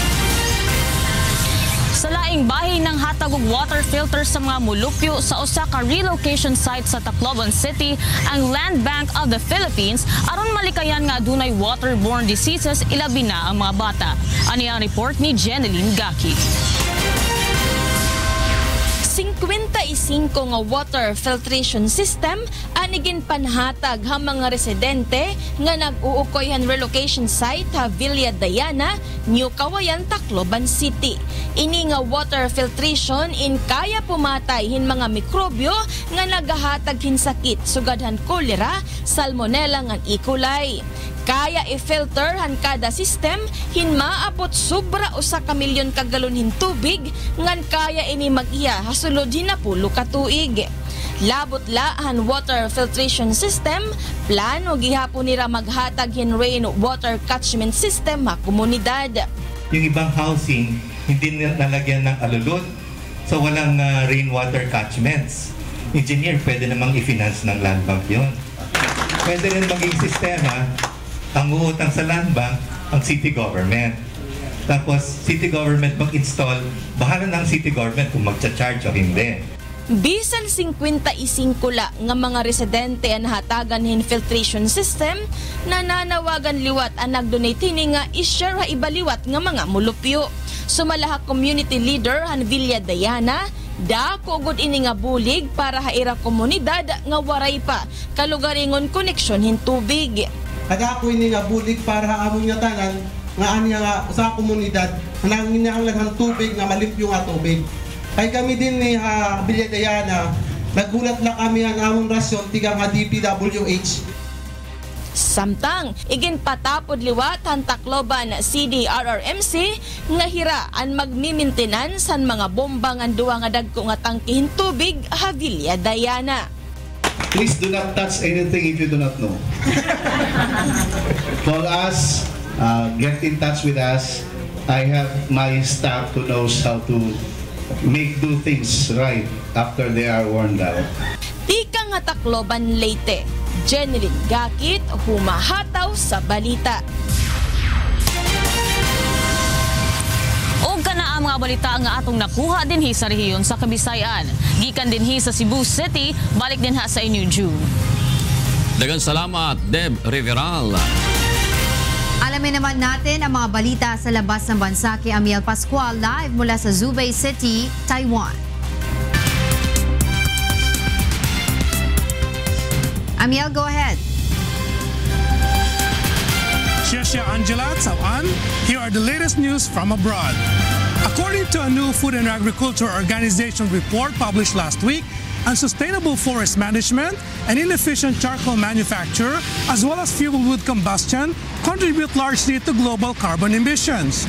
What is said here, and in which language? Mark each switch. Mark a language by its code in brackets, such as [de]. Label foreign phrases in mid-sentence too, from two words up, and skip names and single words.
[ceb] Sa laing bahin ng hatag og [en] water filter [ceb] sa mga mulupyo sa usa ka [en] relocation site [ceb] sa Tacloban City ang Land Bank of the Philippines aron malikayan nga adunay [en] waterborne diseases [ceb] ilabi na ang mga bata. Ani ang report ni Jeneline Gaki. [war] 55 nga [en] water filtration system [war] anigin panhatag ha mga residente nga nag-uukoyhan [en] relocation site [war] ha Villa Diana, New Kawayan, Tacloban City. Ini nga [en] water filtration [war] in kaya pumatay hin mga mikrobyo nga nagahatag hin sakit sugadhan kolera, salmonella nga E. coli. Kaya i-filter han kada system hin maabot sobra 1 ka milyon ka galon hin tubig ngan kaya ini mag-iya hasulod hin na 10 ka tuig. Labot la han [en] water filtration system [war] plano gihapon nira maghatag hin [en] rain water catchment system [war] ha komunidad. [tl] Yung ibang housing hindi nalagyan ng alulod so walang [en] rainwater catchments. [tl] Engineer, pwede namang i-finance ng land bank yun. Pwede rin maging sistema ang uutang sa land bank ang [en] city government. [tl] Tapos [en] city government [tl] mag-install, bahala ng [en] city government [tl] kung magcha-charge o hindi. [war] Bisan 55 la nga mga residente ang hatagan hin [en] filtration system [war] nananawagan liwat ang nagdonate ni nga i-share ha ibaliwat nga mga mulupyo. Sumalaha [en] community leader [war] han Villa Diana, dako gud ini nga bulig para haira komunidad nga waray pa kalugaringon koneksyon hin tubig. Kaya ako ini nga bulig para amon nga tanan nga anya nga sa komunidad nangin ang laghang tubig nga malimpyo nga tubig. Kay kami din ni Villa Diana nagulat na kami ang among rasyon tigang nga DPWH. Samtang iginpatapod liwat ang Tacloban CDRRMC nga hiraan magmimintenance san mga bomba nga duwa nga dagko nga tangkihin tubig Villa Diana. [en] Please do not touch anything if you do not know. Call us, get in touch with us. I have my staff who knows how to do things right after they are worn down. [war] Tika nga Tacloban Leyte, Jeneline Gakit, humahataw sa balita. [ceb] O kana ang mga balita nga atong nakuha dinhi sa rehiyon sa Kabisayan. Gikan dinhi sa Cebu City, balik din ha sa inyo June. Daghang salamat, Deb Riveral. [tl] Alamin naman natin ang mga balita sa labas ng bansa kay Amiel Pascual live mula sa Zhubei City, Taiwan. [en] Amiel, go ahead. [tl] Shesha Angela, Tsauan. [en] Here are the latest news from abroad. According to a new Food and Agriculture Organization report published last week, unsustainable forest management and inefficient charcoal manufacture, as well as fuel wood combustion, contribute largely to global carbon emissions.